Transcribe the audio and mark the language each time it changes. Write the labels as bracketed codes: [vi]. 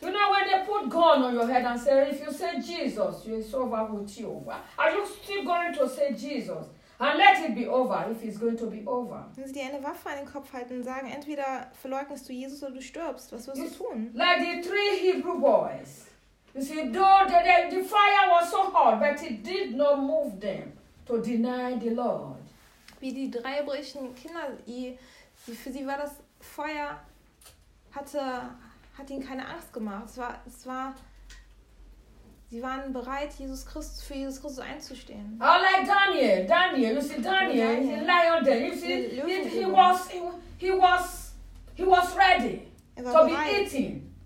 [en] You know when they put gun on your head and say, if you say Jesus, you is over with you. Are you still going to say Jesus and let it be over if it's going to be over? [de] Wenn sie dir eine Waffe an den Kopf halten und sagen, entweder verleugnest du Jesus oder du stirbst, was wirst du tun? [en] Like the three Hebrew boys. You see, though the fire was so hot, but it did not move them to deny the Lord. [de] Wie die drei hebräischen Kinder, für sie war das Feuer, hat ihnen keine Angst gemacht. Sie waren bereit, für Jesus Christus einzustehen. [en] Oh, like Daniel, you see, Daniel, he's a lion there. You see, he was ready to be eaten.